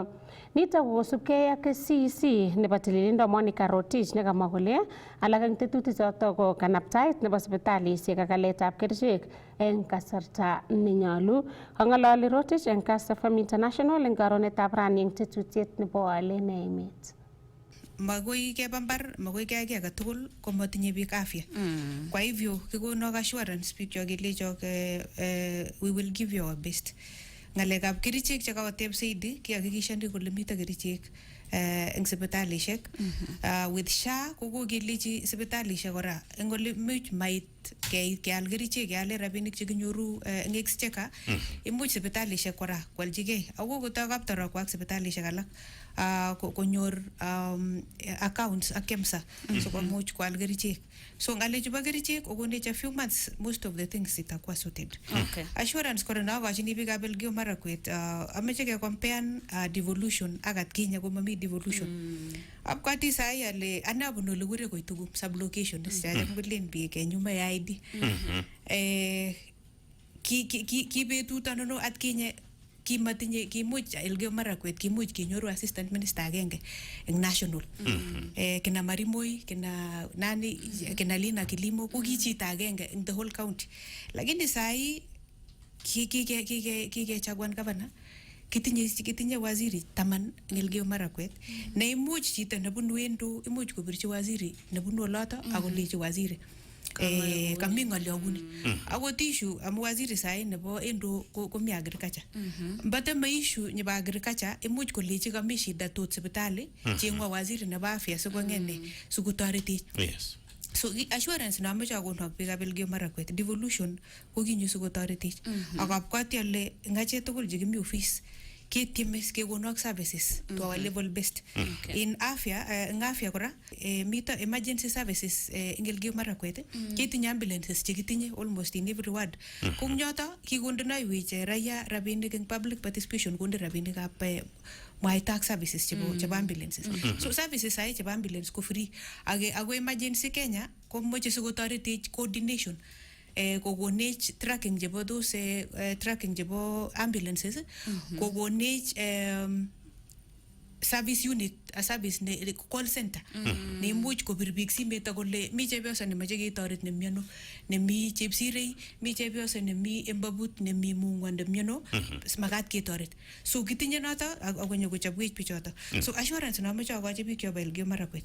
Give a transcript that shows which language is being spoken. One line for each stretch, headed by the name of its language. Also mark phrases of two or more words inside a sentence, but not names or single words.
Kalenjin: Nito kosubkei ak CEC nebo tililindo Monica Rotich nekamwa kole alak eng tetutik choto ko kanaptaet nebo sipitalisiek ak aletab kerichek eng kasarta nenyalu. Kang'alali Rotich eng Kass FM International eng karonetab rani eng tetutiet nebo alet ne emet. Magoi keba mbar, magoi keyai kiy age tugul komatinye biik afya.
Swahili: Kwa hivyo
Kalenjin: kikonok assurance biik cho kelechok
English: we will give you our best.
Kalenjin: Ngalekab kerichek chekakoteb Saidi kihakikishani kole mito kerichek eng sipitalishek. With SHA kokokelechi sipitalishek kora eng ole much mait keal kerichek keale rabinik chekinyoru eng exchequer imuch sipitalishek kora kwaljigei ako kotoi kaptaro kwak sipitalishek alak konyor accounts ak KEMSA so komuch kwal kerichek.
English: So
Kalenjin: ngalechu bo kerichek okonech
English: a few months most of the things itakuwa sorted.
Kalenjin: Assurance kora nakochini biikab Elgeyo Marakwet ameche ke
English: compare devolution
Kalenjin: ak atkinye komami devolution. Abkwati sai ale anabunu ole kure koitugu sub location kulen biik
Swahili: nyuma ya
Kalenjin: ID. Ki betut anono atkinye kimuch Elgeyo Marakwet kimuch kenyoru
English: assistant minister
Kalenjin: agenge eng national. Kina Marimoi, kina Lina Kilimo ko ki chito agenge eng
English: the whole county.
Kalenjin: Lakini sai kikechaguan governor kitinye waziri 10 eng Elgeyo Marakwet ne imuch chito nebunu Endo imuch kobirchi waziri nebunu oloto akolechi waziri kami ng'olyobuni akot issue amu waziri sai nebo Endo komi agriculture mbate ma issue nebo agriculture imuch kolechi kami shida tot sipitali chengwa waziri nebo afya sikong'ene sikotoretech. So assurance na amache akonok biikab Elgeyo Marakwet devolution ko kinyo sikotoretech akabwati ale ngache tugul chekimi office ketiemes kekonok
English: services to our level best.
Kalenjin: In afya kora mito
English: emergency services
Kalenjin: eng Elgeyo Marakwet ketinye ambulances chekitinye
English: almost in every ward.
Kalenjin: Kung nyoto kikondonaiwech raia rabinik eng
English: public participation
Kalenjin: konde rabinikab mwaita ak services chebo ambulances. So services sai chebo ambulance ko free. Ako emergency Kenya ko moche sikotoretech coordination.
English: Kokonech tracking chebo those tracking chebo ambulances, kokonech service unit, a service call center.
Kalenjin: Ne imuch kopir biik simet akole mi chepyoso nemoche ketoret nemiono, nemi chepsirei, mi chepyoso nemi embabut, nemi mung'wa nemiono, makat ketoret. So kitinye noto akonyo kochopwech bichoto. So assurance namoche akochi biik chobo Elgeyo Marakwet.